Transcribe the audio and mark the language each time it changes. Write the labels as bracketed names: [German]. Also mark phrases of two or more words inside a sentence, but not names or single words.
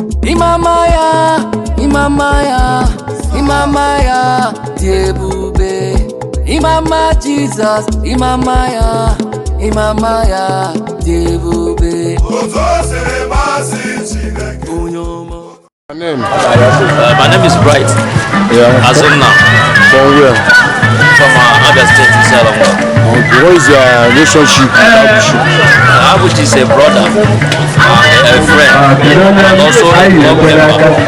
[Igbo] Ịma mma ya, ịma mma ya. Imama ya dị ebube. Imama Jesus, imama ya, imama ya dị ebube. Otu o siri masị Chineke. Onye ọma. [English] My name? Uh, my name is Bright. Yeah. Azumna. From where? From, uh, Abia State, Isalongo. Okay. What is your relationship with Abuchi? Uh, Abuchi is a brother. uh, a friend, and also a club member.